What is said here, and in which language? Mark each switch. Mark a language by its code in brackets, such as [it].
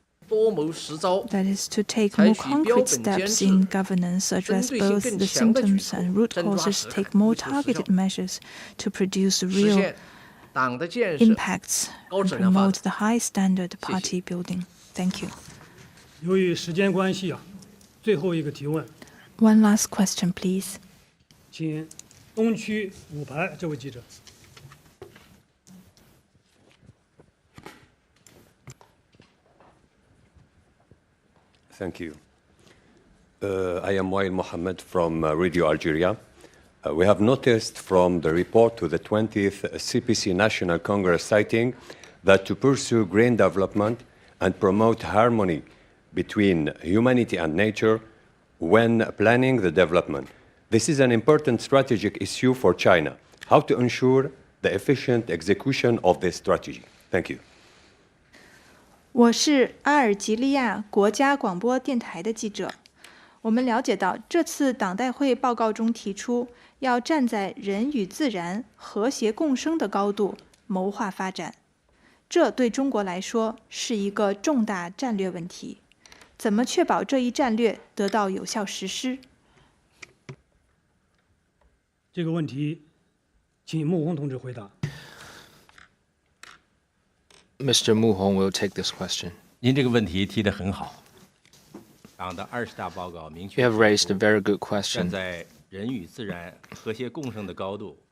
[en] That is to take more concrete steps in governance, address both the symptoms and root causes, take more targeted measures to produce real impacts and promote the high standard party building. Thank you. [zh] 由于时间关系最后一个提问。 [en] One last question, please. [zh] 请东区5排这位记者。 [en] Thank you. I am Wael Mohammed from Radio Algeria. We have noticed from the report to the 20th CPC National Congress citing that to pursue green development and promote harmony between humanity and nature when planning the development. This is an important strategic issue for China. How to ensure the efficient execution of this strategy? Thank you. [zh] 我是阿尔及利亚国家广播电台的记者。我们了解到，这次党代会报告中提出，要站在人与自然和谐共生的高度谋划发展。这对中国来说是一个重大战略问题。怎么确保这一战略得到有效实施？这个问题，请穆宏同志回答。 [en] Mr. Mu Hong will take this question. [zh] 您这个问题提得很好。党的20大报告明确 [en] You have raised a very good question. [zh] 站在人与自然和谐共生的高度